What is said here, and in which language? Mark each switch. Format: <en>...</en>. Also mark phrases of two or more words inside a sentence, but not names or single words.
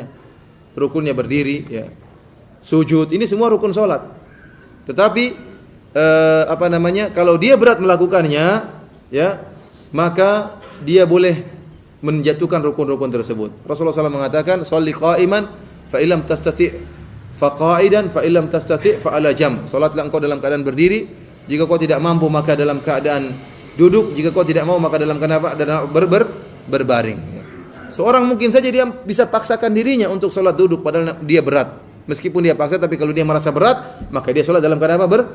<id>Rukunnya berdiri, ya. Sujud, ini semua rukun solat. Tetapi kalau dia berat melakukannya, ya, maka dia boleh menjatuhkan rukun-rukun tersebut. Rasulullah SAW mengatakan,</id> <ar>"صل قائما فإن لم تستطع فقاعدا فإن لم تستطع فعلى جنب."</ar> <id>Salatlah engkau dalam keadaan berdiri, jika kau tidak mampu maka dalam keadaan duduk, jika kau tidak mau maka dalam keadaan berbaring. Seorang mungkin saja dia bisa paksakan dirinya untuk salat duduk padahal dia berat. Meskipun dia paksa, tapi kalau dia merasa berat, maka dia salat dalam keadaan apa?</id>